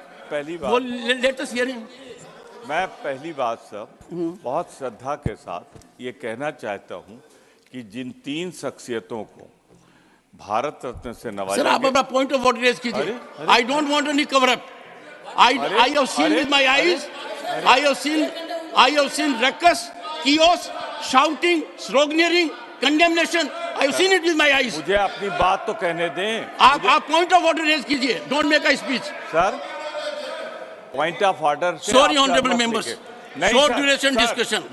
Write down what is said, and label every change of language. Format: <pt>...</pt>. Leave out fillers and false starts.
<hi>पहली बात,</hi> <en>latest hearing,</en> <hi>मैं पहली बात सब बहुत श्रद्धा के साथ ये कहना चाहता हूं कि जिन 3 शख्सियतों को भारत रत्न से नवाजा, सर आप अपना पॉइंट ऑफ ऑर्डर रेज कीजिए।</hi> <en>I don't want any cover up. I have seen with my eyes. I have seen ruckus, chaos, shouting, sloganeering, condemnation. I have seen it with my eyes.</en> <hi>मुझे अपनी बात तो कहने दें। आप point of order raise कीजिए।</hi> <en>Don't make a speech. Sir, point of order. Sorry honourable members, short duration discussion.</en>